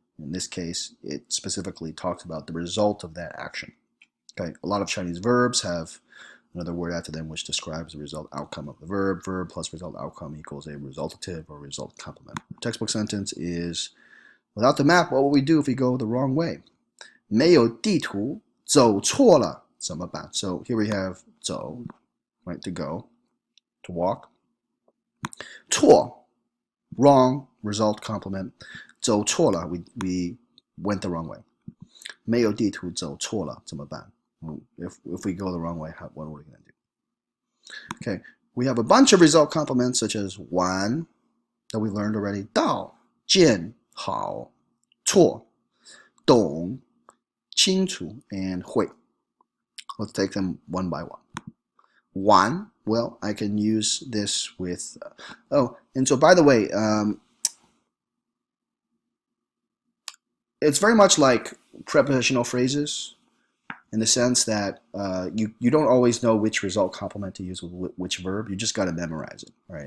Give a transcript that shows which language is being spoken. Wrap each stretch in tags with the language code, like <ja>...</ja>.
<en>In this case, it specifically talks about the result of that action. Okay, a lot of Chinese verbs have another word after them which describes the result outcome of the verb. Verb plus result outcome equals a resultative or result complement. Textbook sentence is, without the map, what will we do if we go the wrong way?</en> <zh>没有地图,走错了,怎么办?</zh> <en>So here we have 走, right, to go, to walk. 错, wrong, result complement.</en> <zh>走错了,</zh> <en>we went the wrong way.</en> <zh>没有地图,走错了,怎么办?</zh> <en>If we go the wrong way, what are we going to do? Okay, we have a bunch of result complements such as 玩 that we learned already.</en> <zh>到, 见, 好, 错, 懂, 清楚, and 会.</zh> <en>Let's take them one by one. 玩, well, I can use this with, and so by the way, it's very much like prepositional phrases in the sense that you don't always know which result complement to use with which verb. You just got to memorize it, right?</en>